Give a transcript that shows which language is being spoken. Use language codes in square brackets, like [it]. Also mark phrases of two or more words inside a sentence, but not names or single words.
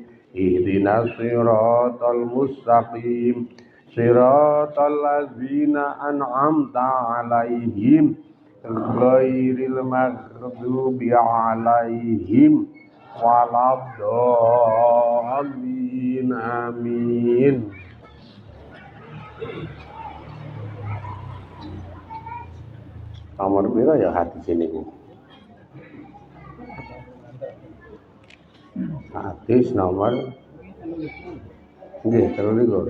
[ar] اهدنا الصراط المستقيم. صراط الذين أنعمت عليهم غير المغضوب عليهم ولا الضالين. Amin. [jv] Nomor pira ya hadis niku? Hadis nomor nggih 23.